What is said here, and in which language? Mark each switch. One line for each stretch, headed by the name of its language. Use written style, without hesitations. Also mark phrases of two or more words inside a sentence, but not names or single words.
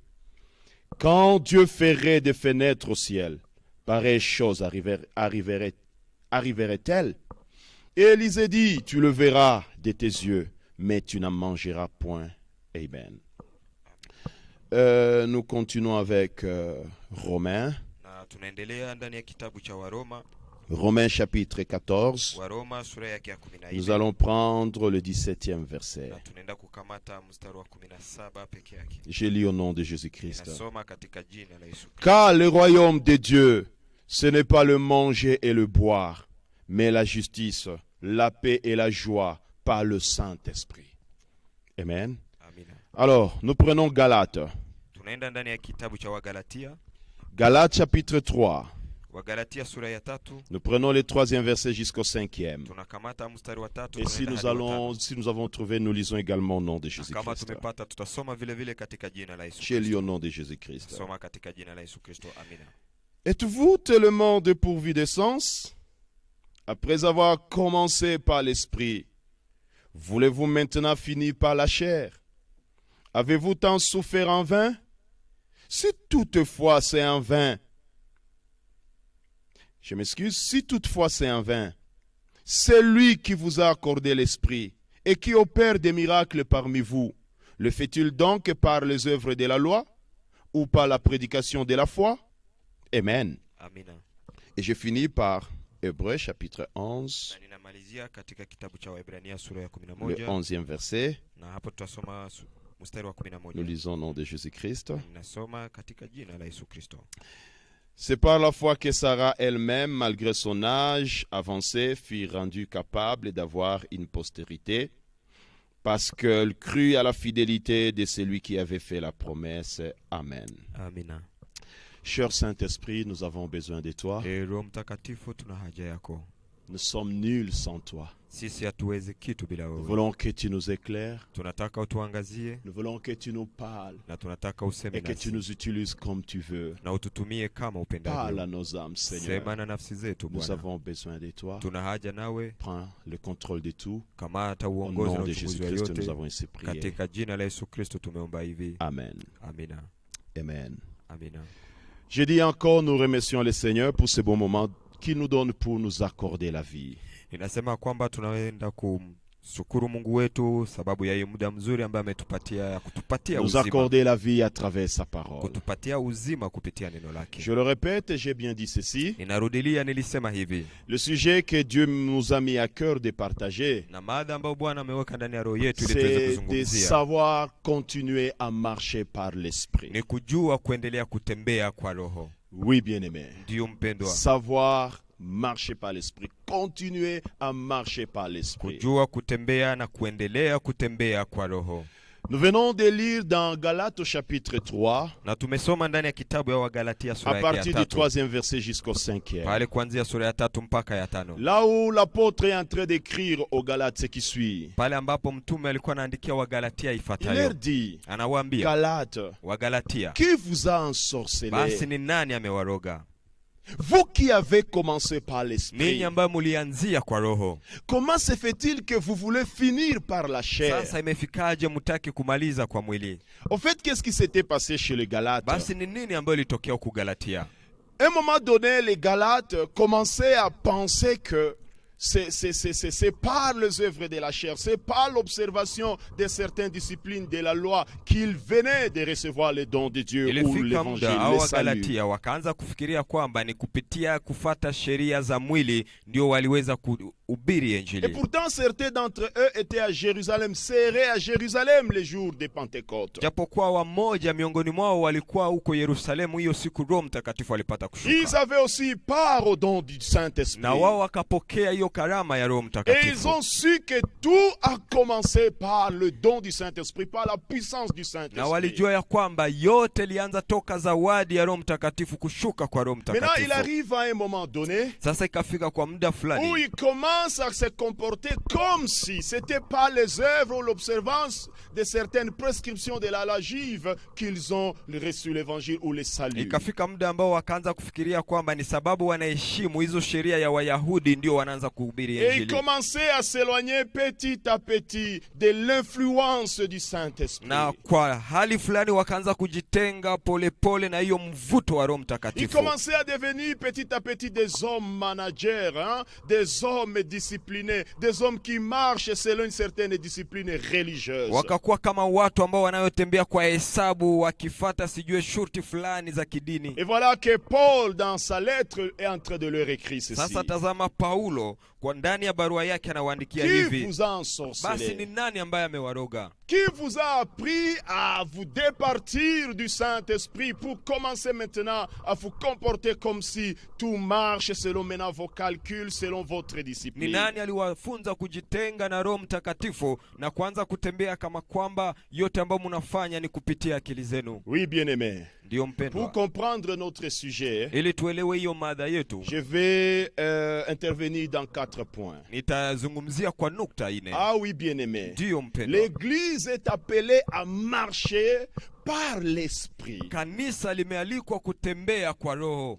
French: Quand Dieu ferait des fenêtres au ciel, pareille chose arriverait-elle? Et Élisée dit, tu le verras de tes yeux, mais tu n'en mangeras point. Amen. Nous continuons avec Romains.
Swahili: Na tunaendelea ndani ya kitabu cha Waroma,
French: Romains chapitre 14.
Swahili: Waroma sura yake ya 14.
French: Nous allons prendre le 17e verset.
Swahili: Na tunaenda kukamata mstari wa 17 peke yake.
French: Je lis au nom de Jésus-Christ.
Swahili: Nasoma katika jina la Yesu Kristo.
French: Car le royaume de Dieu, ce n'est pas le manger et le boire, mais la justice, la paix et la joie par le Saint-Esprit. Amen.
Swahili: Amina.
French: Alors, nous prenons Galates.
Swahili: Tunaenda ndani ya kitabu cha Wagalatia,
French: Galates chapitre 3.
Swahili: Wagalatia sura ya 3.
French: Nous prenons le 3e verset jusqu'au 5e.
Swahili: Tunakamata mstari wa 3.
French: Et si nous avons trouvé, nous lisons également au nom de
Swahili: Kama
French: Jésus-Christ.
Swahili: tumepata tutasoma vile vile katika jina la Yesu
French: Je lis
Swahili: Kristo.
French: au nom de Jésus-Christ.
Swahili: Soma katika jina la Yesu Kristo. Amina.
French: Êtes-vous tellement dépourvu de sens? Après avoir commencé par l'esprit, voulez-vous maintenant finir par la chair? Avez-vous tant souffert en vain? Si toutefois c'est en vain, si toutefois c'est en vain, c'est lui qui vous a accordé l'esprit et qui opère des miracles parmi vous. Le fait-il donc par les œuvres de la loi ou par la prédication de la foi? Amen.
Swahili: Amina.
French: Et je finis par Hébreux chapitre 11,
Swahili: Na ninamalizia katika kitabu cha Waebrania sura ya
French: le
Swahili: 11.
French: 11e verset.
Swahili: Na hapo tutasoma mstari wa
French: Nous
Swahili: 11.
French: lisons au nom de Jésus-Christ.
Swahili: Ninasoma katika jina la Yesu Kristo.
French: C'est par la foi que Sarah elle-même, malgré son âge avancé, fut rendue capable d'avoir une postérité, parce qu'elle crut à la fidélité de celui qui avait fait la promesse. Amen.
Swahili: Amina.
French: Cher Saint-Esprit, nous avons besoin de toi.
Swahili: Roho Mtakatifu, tuna haja yako.
French: Nous sommes nuls sans toi.
Swahili: Sisi hatuwezi kitu bila
French: Nous
Swahili: wewe.
French: voulons que tu nous éclaires.
Swahili: Tunataka utuangazie
French: Nous voulons que tu nous parles
Swahili: na tunataka useme
French: et que tu
Swahili: nasi
French: nous utilises comme tu veux.
Swahili: na ututumie kama
French: Parle à
Swahili: upendavyo.
French: nos âmes, Seigneur.
Swahili: Sema na nafsi zetu
French: Nous
Swahili: Bwana.
French: avons besoin de toi.
Swahili: Tuna haja nawe,
French: Prends le contrôle de tout.
Swahili: kamata
French: Au
Swahili: uongozi na
French: nom de
Swahili: uchunguzi wa
French: Jésus-Christ, nous
Swahili: yote.
French: avons ainsi prié.
Swahili: Katika jina la Yesu Kristo tumeomba hivi.
French: Amen.
Swahili: Amina.
French: Amen.
Swahili: Amina.
French: Je dis encore, nous remercions le Seigneur pour ce bon moment qu'il nous donne pour nous accorder la vie.
Swahili: Inasema kwamba tunaenda kumshukuru Mungu wetu sababu ya muda mzuri ambaye ametupatia ya kutupatia
French: Nous
Swahili: uzima.
French: accorder la vie à travers sa parole.
Swahili: Kutupatia uzima kupitia neno lake.
French: Je le répète, j'ai bien dit ceci.
Swahili: Ninarudilia nilisema hivi.
French: Le sujet que Dieu nous a mis à cœur de partager,
Swahili: Na mada ambayo Bwana ameweka ndani ya roho yetu ili tuweze
French: c'est de
Swahili: kuzungumzia.
French: savoir continuer à marcher par l'esprit.
Swahili: Ni kujua kuendelea kutembea kwa roho.
French: Oui, bien-aimé.
Swahili: Ndio mpendwa.
French: Savoir marcher par l'esprit. Continuez à marcher par l'esprit.
Swahili: Kujua kutembea na kuendelea kutembea kwa roho.
French: Nous venons de lire dans Galates au chapitre 3,
Swahili: Na tumesoma ndani ya kitabu ya Wagalatia
French: à
Swahili: sura ya
French: partir du
Swahili: 3.
French: 3e verset jusqu'au 5e.
Swahili: Pale kuanzia sura ya 3 mpaka ya 5.
French: Là où l'apôtre est en train d'écrire aux Galates ce qui suit.
Swahili: Pale ambapo mtume alikuwa anaandikia Wagalatia
French: Il leur
Swahili: ifuatayo.
French: dit,
Swahili: Anawaambia
French: Galates,
Swahili: Wagalatia,
French: qui vous a ensorcelé?
Swahili: basi ni nani amewaroga?
French: Vous qui avez commencé par
Swahili: Ninyi
French: l'esprit,
Swahili: ambayo mulianzia kwa roho,
French: comment se fait-il que vous voulez finir par la chair?
Swahili: sasa imefikaje mtaki kumaliza kwa mwili?
French: Au fait, qu'est-ce qui s'était passé chez les Galates?
Swahili: Basi ni nini ambayo ilitokea huku Galatia?
French: À un moment donné, les Galates commençaient à penser que c'est par les œuvres de la chair, c'est par l'observation de certaines disciplines de la loi qu'ils venaient de recevoir les dons de Dieu ou
Swahili: Ilifika
French: l'évangile,
Swahili: muda au
French: le salut.
Swahili: Wagalatia wakaanza kufikiria kwamba ni kupitia kufata sheria za mwili ndio waliweza kuhubiri
French: Et
Swahili: injili.
French: pourtant, certains d'entre eux étaient à Jérusalem, seraient à Jérusalem les jours de Pentecôte.
Swahili: Japokuwa wamoja miongoni mwao walikuwa huko Yerusalemu hiyo siku Roho Mtakatifu alipata
French: Ils
Swahili: kushuka.
French: avaient aussi part au don du Saint-Esprit.
Swahili: Na wao wakapokea hiyo karama ya Roho
French: Et ils
Swahili: Mtakatifu.
French: ont su que tout a commencé par le don du Saint-Esprit, par la puissance du
Swahili: Na
French: Saint-Esprit.
Swahili: walijua ya kwamba yote lianza toka zawadi ya Roho Mtakatifu kushuka kwa Roho
French: Maintenant, il
Swahili: Mtakatifu.
French: arrive à un moment donné
Swahili: Sasa ikafika kwa muda
French: où
Swahili: fulani
French: ils commencent à se comporter comme si c'était pas les œuvres ou l'observance de certaines prescriptions de la loi juive qu'ils ont reçu l'évangile ou le salut.
Swahili: ikafika muda ambao wakaanza kufikiria kwamba ni sababu wanaheshimu hizo sheria ya Wayahudi ndio wanaanza kuhubiri
French: Et ils
Swahili: injili.
French: commençaient à s'éloigner petit à petit de l'influence du Saint-Esprit.
Swahili: Na kwa hali fulani wakaanza kujitenga polepole na hiyo mvuto wa Roho
French: Ils
Swahili: Mtakatifu.
French: commençaient à devenir petit à petit des hommes managers, hein, des hommes disciplinés, des hommes qui marchent selon une certaine discipline religieuse.
Swahili: Wakakuwa kama watu ambao wanayotembea kwa hesabu wakifata sijue shurti fulani za kidini.
French: Et voilà que Paul, dans sa lettre, est en train de leur écrire ceci.
Swahili: Sasa tazama Paulo kwa ndani ya barua yake anawaandikia
French: Qui
Swahili: hivi.
French: vous a
Swahili: Basi ni
French: ensorcelé?
Swahili: nani ambaye amewaroga?
French: Qui vous a appris à vous départir du Saint-Esprit pour commencer maintenant à vous comporter comme si tout marche selon maintenant vos calculs, selon votre
Swahili: Ni
French: discipline?
Swahili: nani aliwafunza kujitenga na Roho Mtakatifu na kuanza kutembea kama kwamba yote ambayo mnafanya ni kupitia akili zenu?
French: Oui, bien-aimé.
Swahili: Ndio
French: Pour
Swahili: mpendwa,
French: comprendre notre sujet,
Swahili: ili tuelewe hiyo mada yetu,
French: je vais intervenir dans 4 points.
Swahili: nitazungumzia kwa nukta 4.
French: Ah oui, bien-aimé.
Swahili: Ndio mpendwa,
French: L'Église est appelée à marcher par l'Esprit.
Swahili: kanisa limealikwa kutembea kwa roho,